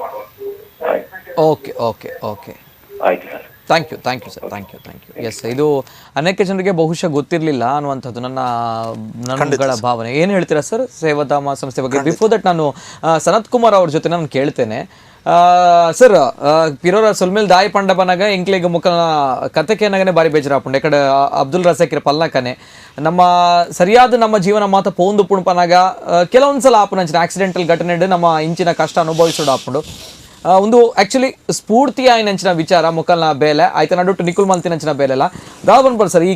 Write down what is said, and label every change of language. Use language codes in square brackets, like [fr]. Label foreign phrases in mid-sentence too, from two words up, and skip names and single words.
[en] okay okay okay, [kn] ಆಯ್ತು ಸರ್. [en] thank you thank you sir, thank you thank you. [kn] ಎಸ್, ಇದು ಅನೇಕ ಜನರಿಗೆ ಬಹುಶಃ ಗೊತ್ತಿರಲಿಲ್ಲ ಅನ್ನುವಂಥದ್ದು ನನ್ನಗಳ ಭಾವನೆ. ಏನು ಹೇಳ್ತೀರಾ ಸರ್ ಸೇವಾಧಾಮ ಸಂಸ್ಥೆ ಬಗ್ಗೆ? [en] before that [kn] ನಾನು ಸನತ್ ಕುಮಾರ್ ಅವ್ರ ಜೊತೆ ನಾನು ಕೇಳ್ತೇನೆ. ಸರ್, [tcy] ಪಿರೋರ ಸೊಲ್ಮೇಲ್ ದಾಯಿ ಪಂಡ ಬನಾಗ ಇಂಕ್ಲಿಗೆ ಮುಖನ ಕತೆಕೇನಾಗನೆ ಬಾರಿ ಬೇಜಾರಾಪುಂಡು. ಇಕಡೆ ಅಬ್ದುಲ್ ರಜಾಕಿರ ಪಲ್ಲಕನೆ ನಮ್ಮ ಸರಿಯಾದ ನಮ್ಮ ಜೀವನ ಮಾತ ಪೋಂದು ಪುಣ್ಪನಾಗ ಕೆಲವೊಂದ್ಸಲ ಆಪುನಂಚಿನ ಆಕ್ಸಿಡೆಂಟಲ್ ಘಟನೆ ನಮ್ಮ ಇಂಚಿನ ಕಷ್ಟ ಅನುಭವಿಸೋಡು ಆಪುಂಡು. ಒಂದು ಆಕ್ಚುಲಿ ಸ್ಫೂರ್ತಿ ಆಯ್ನಂಚಿನ ವಿಚಾರ ಮುಖಲ್ನ ಬೇಲೆ ಆಯ್ತು ನಡುಟ್ಟು ನಿಕುಲ್ ಮಲ್ತಿನಂಚಿನ ಬೇಲೆಲ್ಲ ದಾಲ್ ಬಂದ್ಬಾರ್ದು ಸರ್.